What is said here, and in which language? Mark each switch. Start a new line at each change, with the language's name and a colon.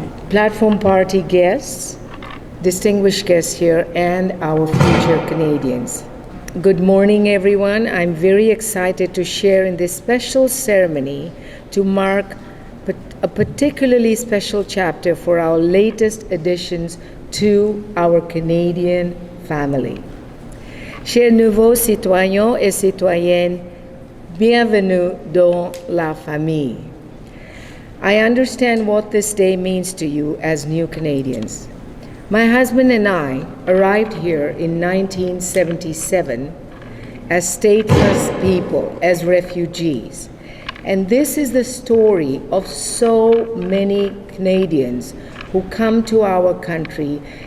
English: Platform party guests, distinguished guests here, and our future Canadians. Good morning, everyone. I'm very excited to share in this special ceremony to mark a particularly special chapter for our latest additions to our Canadian family.
French: Chers nouveaux citoyens et citoyennes, bienvenue dans la famille.
English: I understand what this day means to you as new Canadians. My husband and I arrived here in 1977 as stateless people, as refugees. And this is the story of so many Canadians who come to our country.